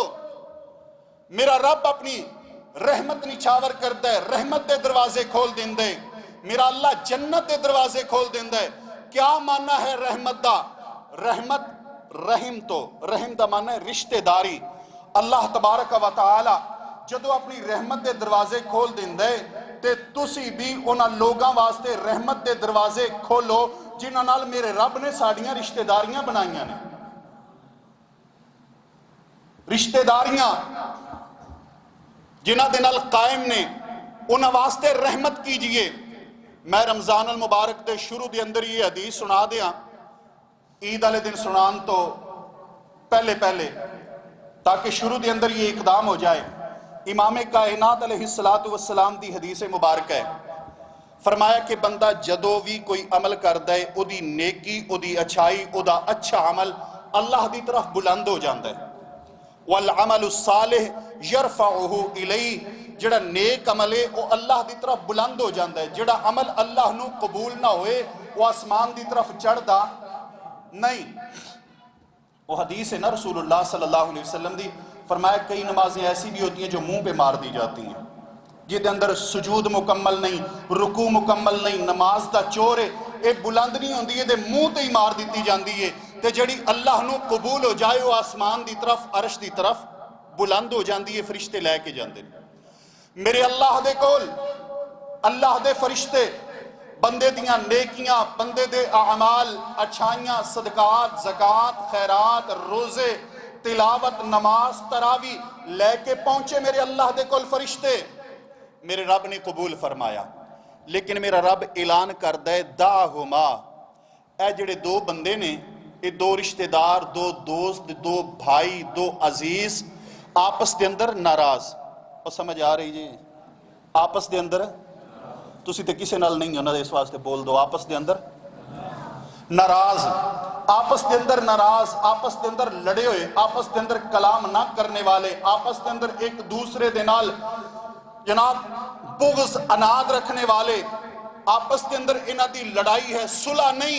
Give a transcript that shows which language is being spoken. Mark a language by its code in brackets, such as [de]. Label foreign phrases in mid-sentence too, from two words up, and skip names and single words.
[pa] میرا رب اپنی رحمت نچھاور کرتا ہے، رحمت دے دروازے کھول دیندے، میرا اللہ جنت دے دروازے کھول دیندے۔ کیا معنی ہے رحمت دا؟ رحمت رحم تو رحم دا معنی ہے رشتہ داری۔ اللہ تبارک و تعالی جدو اپنی رحمت دے دروازے کھول دیندے تے تسی بھی انہاں لوگاں واسطے رحمت دے دروازے کھولو جنہاں نال میرے رب نے ساڑیاں رشتہ داریاں بنائیاں نے۔ رشتہ داریاں جنہاں دے نال قائم نے انہاں واسطے رحمت کیجئے۔ میں رمضان المبارک دے شروع دے اندر یہ حدیث سنا دیاں، عید والے دن سنان تو پہلے تاکہ شروع دے اندر یہ اقدام ہو جائے۔ امام کائنات [ar] علیہ السلام [pa] دی حدیث مبارک ہے، فرمایا کہ بندہ جدو بھی کوئی عمل کردا ہے او دی نیکی، او دی اچھائی، او دا اچھا عمل اللہ دی طرف بلند ہو جاندہ ہے۔ [ar] والعمل الصالح یرفعہ الیہ، [pa] جڑا نیک عمل ہے وہ اللہ دی طرف بلند ہو جاندہ ہے، جڑا عمل اللہ نو قبول نہ ہوئے وہ آسمان دی طرف چڑھدا نہیں۔ وہ حدیث ہے نا رسول اللہ [ar] صلی اللہ علیہ وسلم [pa] دی، فرمایا [ur] کئی نمازیں ایسی بھی ہوتی ہیں جو منہ پہ مار دی جاتی ہیں، [pa] جہد اندر سجود مکمل نہیں، رکوع مکمل نہیں، نماز دا چور ہے، ایک بلند نہیں ہوندی ہے دے منہ تے ہی مار دیتی جاندی ہے، تے جڑی اللہ نو قبول ہو جائے وہ آسمان دی طرف، عرش دی طرف بلند ہو جاندی ہے، فرشتے لے کے جاندے۔ میرے اللہ دے کول اللہ دے فرشتے بندے دیاں نیکیاں، بندے دے اعمال، اچھائیاں، صدقات، زکوٰۃ، خیرات، روزے، تلاوت، نماز، تراوی لے کے پہنچے میرے اللہ دے کول فرشتے، میرے رب نے قبول فرمایا۔ لیکن میرا رب اعلان کردہ ہے دعہما، اے جڑے دو بندے نے، اے دو رشتہ دار، دو دوست، دو بھائی، دو عزیز آپس دے اندر ناراض، اور سمجھ آ رہی جی؟ آپس دے اندر تسی تے کسے نال نہیں ہونا، اس واسطے بول دو آپس دے اندر ناراض، آپس دے اندر ناراض، آپس دے اندر لڑے ہوئے، آپس دے اندر کلام نہ کرنے والے، آپس دے اندر ایک دوسرے دے نال جناب بغض اناد رکھنے والے، آپس دے اندر انہاں دی لڑائی ہے، صلح نہیں۔